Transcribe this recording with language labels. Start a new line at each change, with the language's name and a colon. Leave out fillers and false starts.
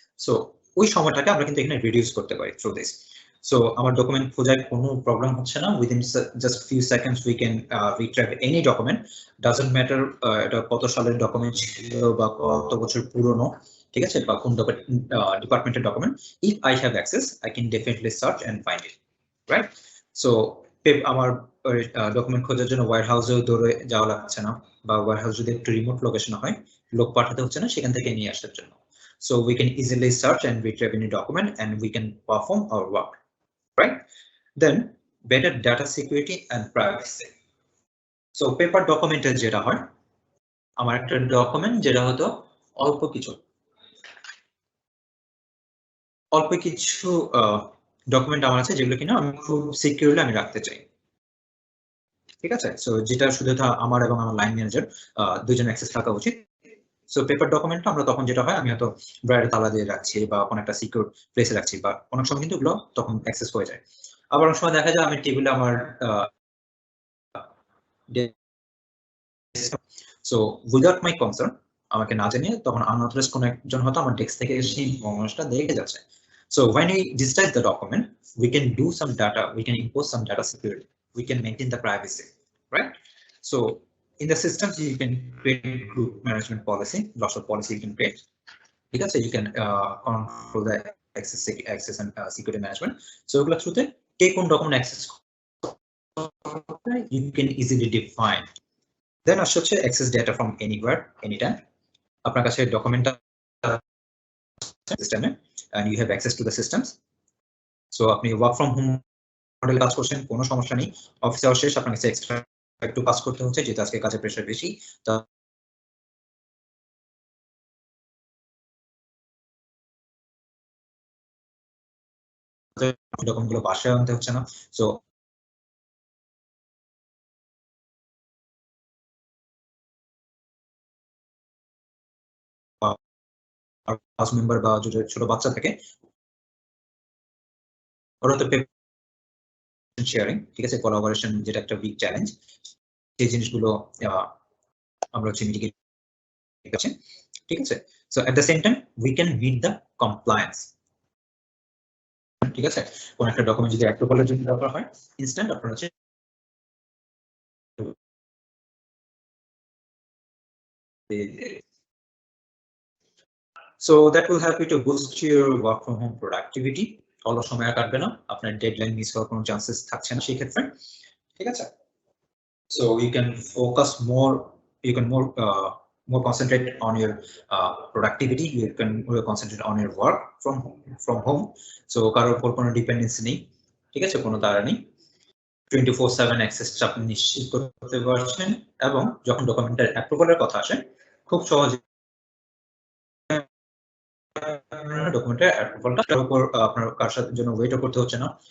Bangla: So ওই সময়টাকে আমরা কিন্তু এখানে রিডিউস করতে পারি
English: Through this.
Bangla: সো আমার ডকুমেন্ট খোঁজায় কোনো প্রবলেম হচ্ছে না,
English: within just few seconds we can retract any document, doesn't matter
Bangla: এটা কত সালের ডকুমেন্ট ছিল বা কত বছর পুরনো, ঠিক আছে, বা কোন ডিপার্টমেন্টের document.
English: If I have access, I can definitely search and find it, right.
Bangla: So আমার ডকুমেন্ট খোঁজার জন্য ওয়্যার হাউসেও দৌড়ে যাওয়া লাগছে না, বা ওয়্যার হাউস যদি একটু রিমোট লোকেশন হয়, লোক পাঠাতে হচ্ছে না সেখান থেকে নিয়ে আসার জন্য।
English: So we can easily search and retrieve any document and we can perform our work, right? Then better data security and privacy.
Bangla: So paper ডকুমেন্টে যেটা হয়, আমার একটা ডকুমেন্ট যেটা হতো অল্প কিছু ডকুমেন্ট আমার আছে যেগুলো কিনা আমি খুব সিকিউরলি আমি রাখতে চাই, ঠিক আছে। সো যেটা শুধু আমার এবং আমার লাইন ম্যানেজার দুইজন অ্যাক্সেস থাকা উচিত। সো পেপার ডকুমেন্টটা আমরা তখন যেটা হয়, আমি হয়তো ড্রয়ারে তালা দিয়ে রাখছি বা কোনো একটা সিকিউর প্লেসে রাখছি, বা অনেক সময় কিন্তু এগুলো তখন অ্যাক্সেস হয়ে যায়। আবার অনেক সময় দেখা যায় আমি টেবিলে আমার সো
English: without my concern,
Bangla: আমাকে না জানিয়ে তখন আনঅথরাইজড কোনো একজন হয়তো আমার ডেস্ক থেকে এসে ইনফরমেশনটা দেখে যাচ্ছে।
English: So when we digitize the document, we can do some data, we can impose some data security, we can maintain the privacy, right? So in the systems, you can create group management policy, lots of policy you can create. Because you can control the access and security management. So take on document access, you can easily define. Then access data from anywhere, anytime.
Bangla: আপনার কাছে document সিস্টেমে
English: and you have access to the systems.
Bangla: So আপনি work from home model কাজ করছেন, কোনো সমস্যা নেই। অফিসে শেষ, আপনার কাছে এক্সট্রা একটু কাজ করতে হচ্ছে যেহেতু আজকে কাজের প্রেশার বেশি, তা ডকুমেন্টগুলো বাসায় আনতে হচ্ছে না। সো ক্লাস মেম্বার বা যদি ছোট বাচ্চা থাকে, ওরা তো শেয়ারিং, ঠিক আছে, কোলাবোরেশন যেটা একটা বিগ চ্যালেঞ্জ, সেই জিনিসগুলো আমরা হচ্ছে মিটিগেট করছি, ঠিক আছে।
English: so at the same time we can meet the compliance,
Bangla: ঠিক আছে। কোন একটা ডকুমেন্ট যদি অ্যাপ্রুভালের জন্য দরকার হয়, ইনস্ট্যান্ট আপনার হচ্ছে
English: So that will help you to boost your work from home productivity.
Bangla: অলস সময় কাটবে না, আপনার ডেডলাইন মিস হওয়ার কোনো চান্সেস থাকছে না সেই ক্ষেত্রে, ঠিক আছে।
English: So you can focus more, you can more concentrate on your productivity, you can more concentrate on your work from home.
Bangla: So কারোর উপর কোনো ডিপেন্ডেন্সি নেই, ঠিক আছে, কোনো তাড়া নেই, 24/7 অ্যাক্সেস আপনি নিশ্চিত করতে পারছেন। এবং যখন ডকুমেন্টের অ্যাপ্রুভালের কথা আসে, খুব সহজে ডকুমেন্টের অ্যাপ্রুভালটার উপর আপনার কার সাথে জন্য ওয়েটও করতে হচ্ছে না।